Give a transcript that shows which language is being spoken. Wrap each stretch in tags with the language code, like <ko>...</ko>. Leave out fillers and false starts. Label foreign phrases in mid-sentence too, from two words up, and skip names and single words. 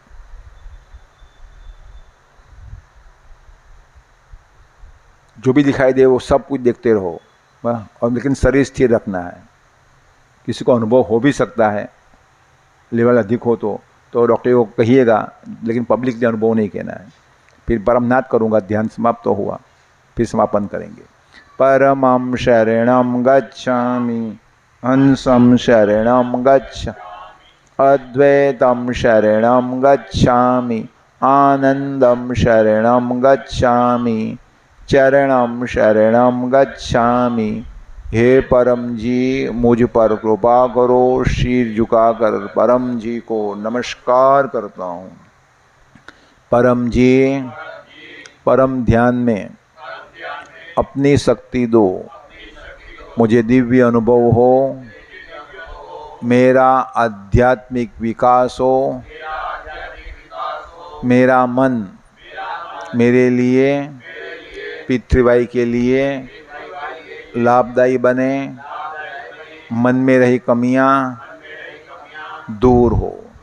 <hi>जो भी दिखाई दे वो सब कुछ देखते रहो, और लेकिन शरीर स्थिर रखना है। किसी को अनुभव हो भी सकता है, लेवल अधिक हो तो डॉक्टर को कहिएगा, लेकिन पब्लिक ने अनुभव नहीं कहना है। फिर परमनाथ करूँगा, ध्यान समाप्त तो हुआ, फिर समापन करेंगे।</hi> <sa>परमं शरणं गच्छामि, हंसं शरणं गच्छ, अद्वैतं शरणं गच्छामि, आनंदं शरणं गच्छामि, चरणं शरणं गच्छामि।</sa> <hi>हे परम जी मुझ पर कृपा करो। शीर झुकाकर परम जी को नमस्कार करता हूँ। परम जी, परम ध्यान में अपनी शक्ति दो, मुझे दिव्य अनुभव हो, मेरा आध्यात्मिक विकास हो, मेरा मन मेरे लिए, पृथ्वीबाई के लिए लाभदायी बने, मन में रही कमियां दूर हो।</hi>